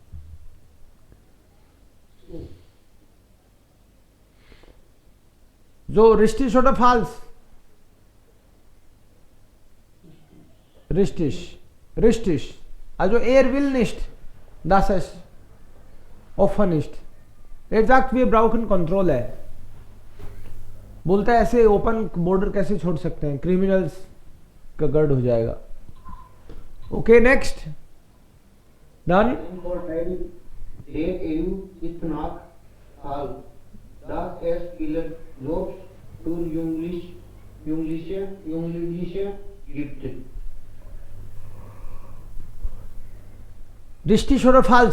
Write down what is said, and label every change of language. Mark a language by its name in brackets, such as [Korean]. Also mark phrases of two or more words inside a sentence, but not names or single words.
[German] So, richtig oder falsch? Richtig. Richtig. Also er will nicht, dass es offen ist. Er sagt, wir brauchen Kontrolle. [Hindi] बोलता है ऐसे [English] open border [Hindi] कैसे छोड़ सकते हैं, क्रिमिनल्स का गर्ड हो जाएगा. [English] okay, next. done. [German] Vorteil der EU ist nach Hall, dass es viele Jobs für Jugendliche gibt. richtig oder falsch?